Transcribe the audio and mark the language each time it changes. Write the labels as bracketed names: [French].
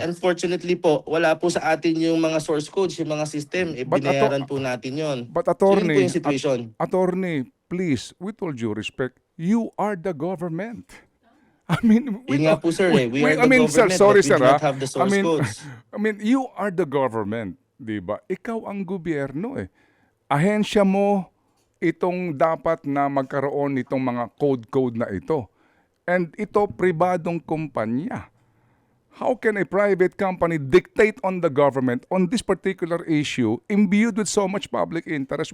[Filipino] unfortunately po, wala po sa atin yung mga source codes, yung mga system, binayaran po natin yon. [English] But attorney, [Filipino] so yun po yung situation. [English] Attorney, please, with all due respect, you are the government. I mean, [Filipino] yun nga po, [English] sir, we are the government, sir, sorry, but we sir, do not have the source codes. I mean, you are the government, di ba? [Filipino] Ikaw ang gobyerno eh. Ahensya mo itong dapat na magkaroon nitong mga code na ito. And ito, pribadong kumpanya. [English] How can a private company dictate on the government on this particular issue imbued with so much public interest?